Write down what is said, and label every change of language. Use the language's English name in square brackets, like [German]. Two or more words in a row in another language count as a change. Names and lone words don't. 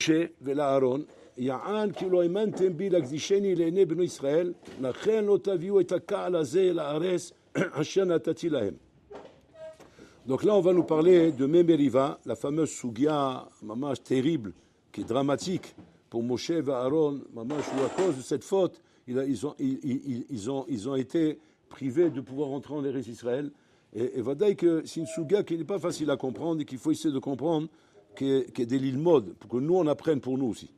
[Hebrew] Moshe ולאהרון, יען כי לא האמנתם בי להקדישני לעיני בני ישראל, לכן לא תביאו את הקהל הזה לארץ אשר נתתי להם. [French] Donc là, on va nous parler de Memeriva, la fameuse Sugia, mamash terrible, qui est dramatique pour Moshe et Aaron, mamash, où à cause de cette faute, ils ont été privés de pouvoir entrer en Eretz Israël. Et Vadaï que c'est une Sugia qui n'est pas facile à comprendre et qu'il faut essayer de comprendre, qui est des l'île mode, pour que nous on apprenne pour nous aussi.